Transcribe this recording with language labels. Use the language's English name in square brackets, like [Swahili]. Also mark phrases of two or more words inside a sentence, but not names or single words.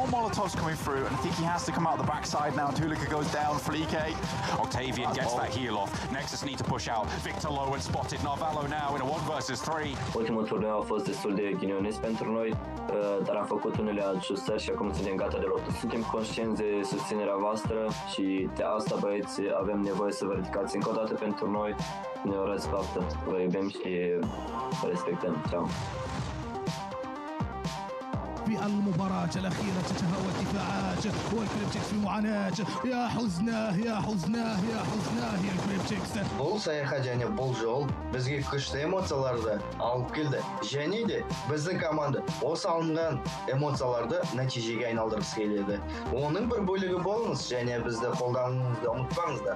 [English] Molotovs coming through, and I think he has to come out the backside now. Tulika goes down, Fleeke. Octavian gets that heal off. Nexus need to push out. Victor low and spotted. Narvalo now in a 1 versus 3. [Romanian] Ultimul turneu a fost destul de ghinionist pentru noi, dar am făcut unele ajustări și acum suntem gata de luptă. Suntem conștienți de susținerea voastră și de asta, băieți, avem nevoie să vă ridicați încă o dată pentru noi. Ne urez faptă. Vă iubim și vă respectăm. Ceau. [Arabic] في المباراة الأخيرة تتهاوى الدفاعات والكريبتكس في معاناة. يا حزناه يا حزناه يا حزناه يا الكريبتكس. [Kazakh] Бұл саяхат және бұл жол бізге күшті эмоцияларды алып келді. Және де біздің команда осы алынған эмоцияларды нәтижеге айналдырғысы келеді. Оның бір бөлігі болыңыз және бізді қолдауыңызды ұмытпаңыздар.